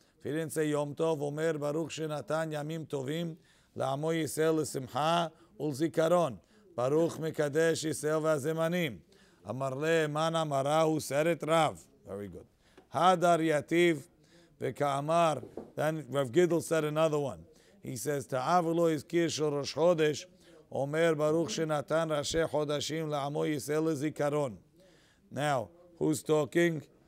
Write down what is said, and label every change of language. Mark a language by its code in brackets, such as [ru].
[en] If he didn't say [he] יום טוב, אומר ברוך שנתן ימים טובים לעמו ישראל לשמחה ולזיכרון. ברוך מקדש ישראל והזמנים. אמר לה, מן אמרה? [en] הוא said it Rav. Very good. [he] הדר יתיב וכאמר. [en] Then Rav Gidl said another one. He says, [he] טעה ולא הזכיר של ראש חודש, אומר ברוך שנתן ראשי חודשים לעמו ישראל לזיכרון. [en] Now, who's talking?